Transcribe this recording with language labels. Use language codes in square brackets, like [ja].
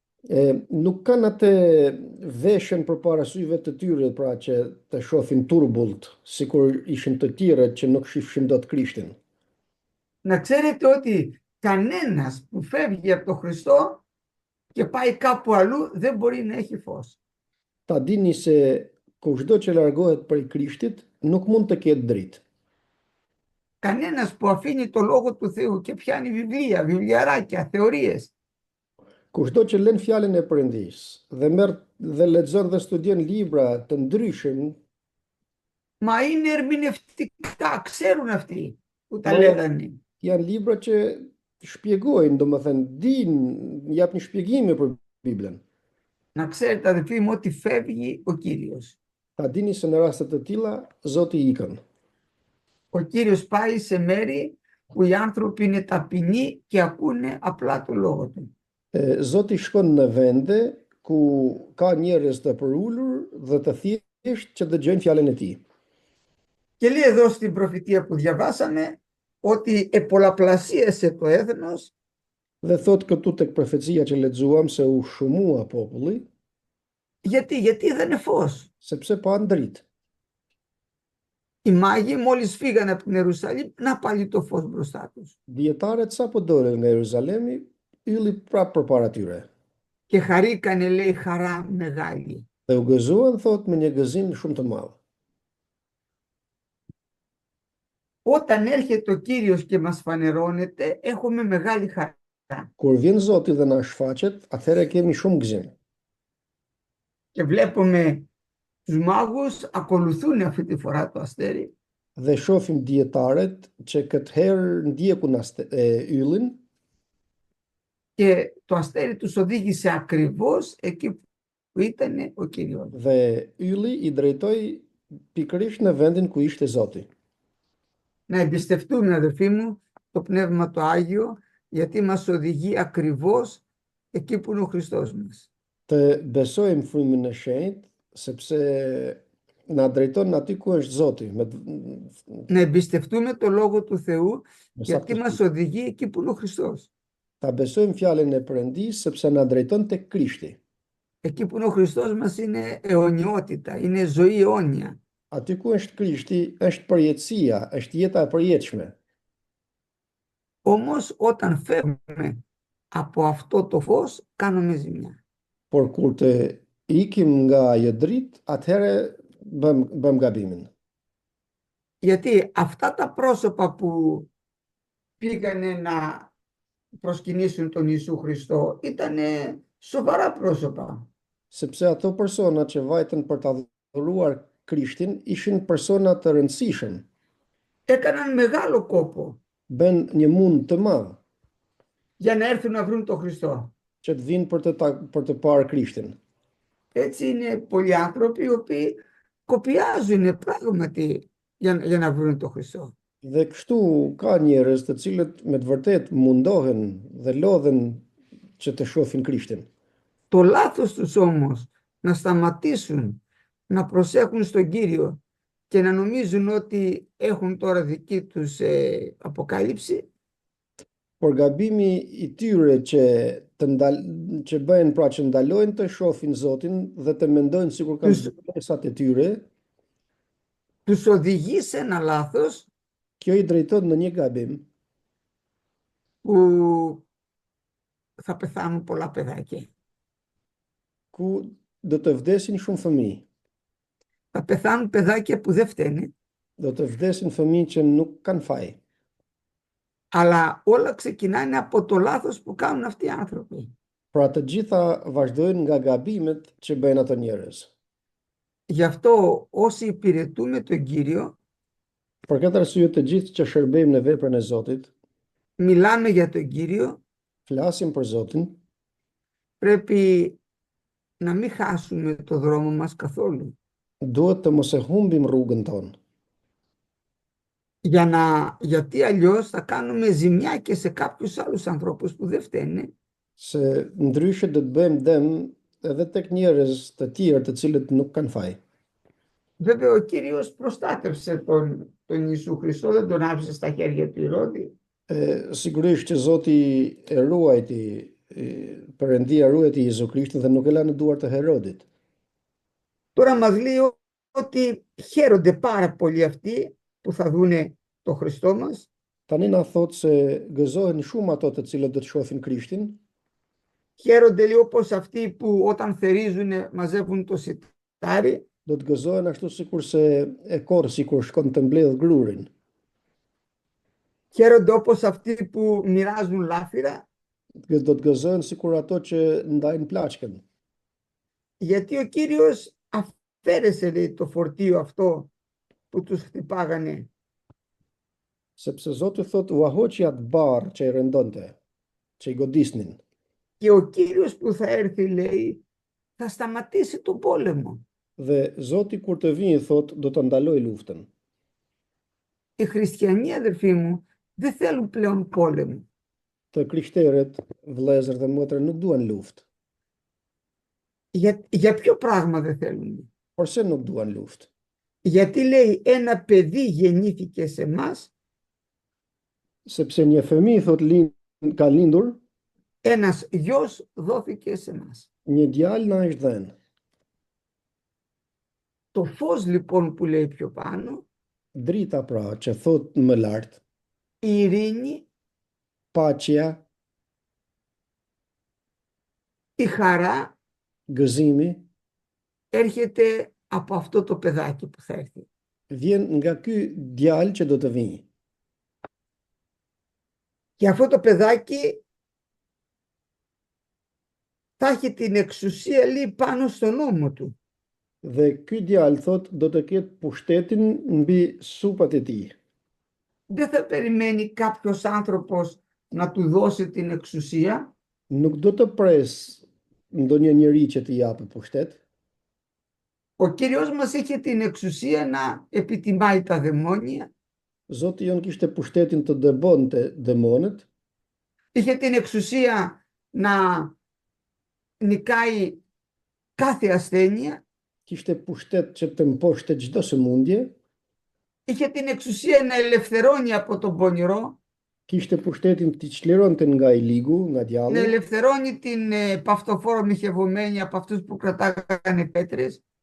[sq] Nuk kanë atë veshën përpara syve të tyre pra që të shohin turbullt, sikur ishin të tjerët që nuk shifshin dot Krishtin. [el] Να ξέρετε ότι κανένας που φεύγει από τον Χριστό και πάει κάπου αλλού δεν μπορεί να έχει φως. [sq] Ta dini se kushdo që largohet prej Krishtit nuk mund të ketë dritë. [el] Κανένας που αφήνει το Λόγο του Θεού και πιάνει βιβλία, βιβλιαράκια, θεωρίες, [sq] Kushdo që lën fjalën e Perëndis dhe merr dhe lexon dhe studion libra të ndryshëm, [el] μα είναι ερμηνευτικά, ξέρουν αυτοί που τα Μα- λέγανε. [sq] janë libra që shpjegojnë, domethënë japin shpjegime për Biblën. [el] Να ξέρετε, αδελφοί μου, ότι φεύγει ο Κύριος. [sq] Ta dini se në raste të tilla Zoti i ikën. [el] Ο Κύριος πάει σε μέρη που οι άνθρωποι είναι ταπεινοί και ακούνε απλά το Λόγο Του. [sq] Zoti shkon në vende ku ka njerëz të përulur dhe të thjesht që dëgjojnë fjalën e tij. [el] Και λέει εδώ στην προφητεία που διαβάσαμε ότι επολαπλασίασε το έθνος [sq] Dhe thot këtu tek profecia që lexuam se u shumua populli, [el] γιατί είδανε φως. [sq] sepse pa dritë. [el] Οι μάγοι μόλις φύγανε από την Ιερουσαλήμ, να πάλι το φως μπροστά τους. [sq] Dietarët sapo dolën nga Jeruzalemi, ylli prapë përpara tyre. [el] Και χαρήκανε, λέει, χαρά μεγάλη. [sq] Dhe u gëzuan thot me një gëzim shumë të madh. [el] Όταν έρχεται ο Κύριος και μας φανερώνεται, έχουμε μεγάλη χαρά. [sq] Kur vjen Zoti dhe na shfaqet, atëherë kemi shumë gëzim. [el] Και βλέπουμε τους μάγους ακολουθούν αυτή τη φορά το αστέρι [sq] Dhe shohim dietaret që këtë herë ndjekun yllin, [el] και το αστέρι τους οδήγησε ακριβώς εκεί που ήταν ο Κύριος. [sq] dhe ylli i drejtoi pikërisht në vendin ku ishte Zoti. [el] Να εμπιστευτούμε, αδελφοί μου, το Πνεύμα το Άγιο, γιατί μας οδηγεί ακριβώς εκεί που είναι ο Χριστός μας. [sq] Të besojmë Frymën e Shenjtë, sepse na drejton aty ku është Zoti, [el] Να εμπιστευτούμε το Λόγο του Θεού, [sq] me [el] γιατί μας οδηγεί εκεί που είναι ο Χριστός. [sq] Ta besojmë fjalën e Perëndisë sepse na drejton tek Krishti. [el] Εκεί που είναι ο Χριστός μας είναι αιωνιότητα, είναι ζωή αιώνια. [sq] Aty ku është Krishti, është përjetësia, është jeta e përjetshme. [el] Όμως όταν φεύγουμε από αυτό το φως, κάνουμε ζημιά. [sq] Por kur të ikim nga ajo dritë, atëherë bëm gabimin. [el] Γιατί αυτά τα πρόσωπα που πήγανε να προσκυνήσουν τον Ιησού Χριστό ήταν σοβαρά πρόσωπα. [sq] Sepse ato persona që vajtën për ta adhuruar Krishtin ishin persona të rëndësishëm, [el] Έκαναν μεγάλο κόπο [sq] bën një mund të madh [el] για να έρθουν να βρουν τον Χριστό. [sq] që të vinë për të parë Krishtin. [el] Έτσι είναι πολλοί άνθρωποι οι οποίοι κοπιάζουν πράγματι για να βρουν τον Χριστό. [sq] Dhe kështu ka njerëz të cilët me të vërtet mundohen dhe lodhen që të shohin Krishtin. [el] Το λάθος τους όμως να σταματήσουν να προσέχουν στον Κύριο και να νομίζουν ότι έχουν τώρα δική τους αποκάλυψη, [sq] Por gabimi i tyre që bëhen pra që ndalojnë të shohin Zotin dhe të mendojnë sikur kanë zgjuesat e tyre, [el] τους οδηγεί σε ένα λάθος [sq] kjo i drejton në një gabim [el] που θα πεθάνουν πολλά παιδάκια. [sq] ku do të vdesin shumë fëmijë. [el] Θα πεθάνουν παιδάκια που δεν φταίνε, [sq] Do të vdesin fëmijë që nuk kanë faj. [el] αλλά όλα ξεκινάνε από το λάθος που κάνουν αυτοί οι άνθρωποι. [sq] Pra të gjitha vazhdojnë nga gabimet që bëjnë ato njerëz. [el] Γι' αυτό όσοι υπηρετούμε τον Κύριο, [sq] Për këtë arsye të gjithë që shërbejmë në veprën e Zotit, [el] μιλάμε για τον Κύριο, [sq] flasim për Zotin, [el] πρέπει να μην χάσουμε το δρόμο μας καθόλου. [sq] duhet të mos e humbim rrugën tonë, [el] Γιατί αλλιώς θα κάνουμε ζημιά και σε κάποιους άλλους ανθρώπους που δεν φταίνε [sq] se ndryshe do të bëjmë dëm edhe tek njerëz të tjerë të cilët nuk kanë faj. [el] Βέβαια ο Κύριος προστάτευσε τον Ιησού Χριστό, δεν τον άφησε στα χέρια του Ηρώδη. [sq] Sigurisht që Zoti e ruajti, Perëndia ruajti Jezu Krishtin dhe nuk e la në duart të Herodit. [el] Τώρα μας λέει ότι χαίρονται πάρα πολύ αυτοί που θα δούνε τον Χριστό μας, [sq] Tani na thotë se gëzohen shumë ato të cilët do të shohin Krishtin, [el] χαίρονται λέει όπως αυτοί που όταν θερίζουν μαζεύουν το σιτάρι, [sq] do të gëzohen ashtu sikur se e korsi kur shkon të mbledh grurin. [el] χαίρονται όπως αυτοί που μοιράζουν λάφυρα, [sq] Do të gëzohen sikur ato që ndajnë plaçkën. [el] γιατί ο Κύριος αφαίρεσε λέει το φορτίο αυτό που τους χτυπάγανε. [sq] Sepse Zoti thotë u ahoqi atë barr që i rëndonte, që i godisnin. [el] Και ο Κύριος που θα έρθει λέει θα σταματήσει τον πόλεμο. [sq] Dhe Zoti kur të vijë thotë do të ndaloj luftën. [el] Οι χριστιανοί, αδερφοί μου, δεν θέλουν πλέον πόλεμο. [sq] Të krishterët, vëllezër dhe motra nuk duan luftë. [el] Για ποιο πράγμα δεν θέλουν? [sq] Porse nuk duan luftë? [el] Γιατί λέει ένα παιδί γεννήθηκε σε εμάς, [sq] Sepse një fëmijë thotë ka lindur, [el] ένας γιος δόθηκε σε εμάς. [sq] një djalë na është dhënë. [el] Το φως λοιπόν που λέει πιο πάνω, [sq] Drita pra që thotë më lart, [el] η ειρήνη, [sq] paqja, [el] η χαρά [sq] gëzimi, [el] έρχεται από αυτό το παιδάκι που θα έρθει. [sq] vjen nga ky djalë që do të vijë. [el] Και αυτό το παιδάκι θα έχει την εξουσία λέει πάνω στον ώμο του. [sq] Dhe ky djalë thot do të ketë pushtetin mbi supat e tij. [el] Δεν θα περιμένει κάποιος άνθρωπος να του δώσει την εξουσία. [sq] Nuk do të pres ndonjë njeri që t'i japë pushtet. [el] Ο Κύριος μας είχε την εξουσία να επιτιμάει τα δαιμόνια. [sq] Zoti jon kishte pushtetin të dëbonte demonët, [el] Είχε την εξουσία να νικάει κάθε ασθένεια. [sq] kishte pushtet që të mposhte çdo sëmundje, [el] Είχε την εξουσία να ελευθερώνει από τον πονηρό, [sq] kishte pushtetin t'i çlironte nga i ligu, nga [el] να [sq] djalli, [el] ελευθερώνει την παυτοφόρο μοιχευωμένη από αυτούς που κρατάγανε πέτρες,